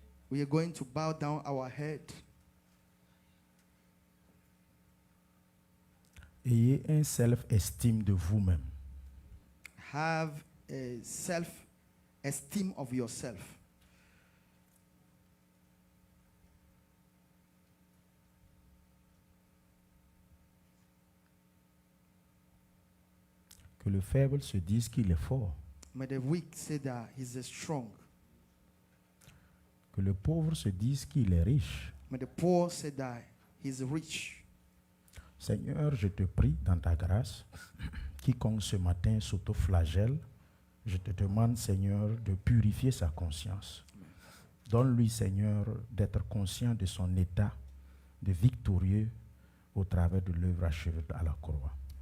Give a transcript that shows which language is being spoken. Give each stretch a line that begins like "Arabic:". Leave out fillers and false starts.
English: We are going to bow down our head.
French: Ayez un self-estime de vous-même.
English: Have a self-esteem of yourself.
French: Que le faible se dise qu'il est fort.
English: May the weak say that he's strong.
French: Que le pauvre se dise qu'il est riche.
English: May the poor say that he's rich.
French: Seigneur, je te prie dans ta grâce, quiconque ce matin s'auto-flagelle, je te demande, Seigneur, de purifier sa conscience. Donne-lui, Seigneur, d'être conscient de son état de victorieux au travers de l'œuvre achevée à la croix.